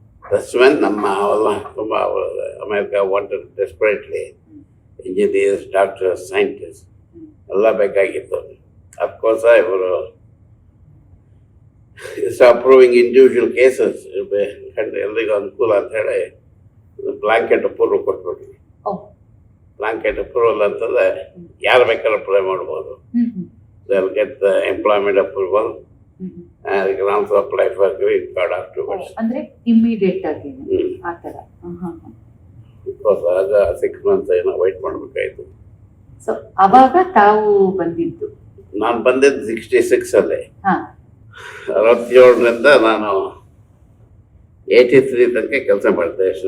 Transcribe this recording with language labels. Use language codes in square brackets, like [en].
[en] That's when [kn] ನಮ್ಮ ಅವೆಲ್ಲ ತುಂಬ [en] America wanted desperately engineers, doctors, scientists [kn] ಎಲ್ಲ ಬೇಕಾಗಿತ್ತು. ಅದಕ್ಕೋಸ್ಕರ ಇವರು ಅಪ್ರೂವಿಂಗ್ ಇಂಡಿವಿಜುವಲ್ ಕೇಸಸ್ ಎಲ್ರಿಗೂ ಅನುಕೂಲ ಅಂತ ಹೇಳಿ ಬ್ಲಾಂಕೆಟ್ ಅಪ್ರೂವಲ್ ಕೊಟ್ಬಿಟ್ರು. ಬ್ಲಾಂಕೆಟ್ ಅಪ್ರೂವಲ್ ಅಂತಂದ್ರೆ ಯಾರು ಬೇಕಾದ್ರೂ ಅಪ್ಲೈ ಮಾಡ್ಬೋದು. [en] They'll get the employment approval and they can also apply for green card afterwards. [kn] ಅಂದ್ರೆ ಇಮಿಡಿಯೇಟ್ ಆಗಿ ಆ ತರ. Because ಆಗ 6 months ಏನೋ ವೈಟ್ ಮಾಡಬೇಕಾಯ್ತು. ಸೊ ಅವಾಗ ತಾವು ಬಂದಿದ್ದು? ನಾನು ಬಂದಿದ್ದು 66 ಅಲ್ಲಿ. 67ರಿಂದ ನಾನು 83 ತನಕ ಕೆಲಸ ಮಾಡಿದೆ.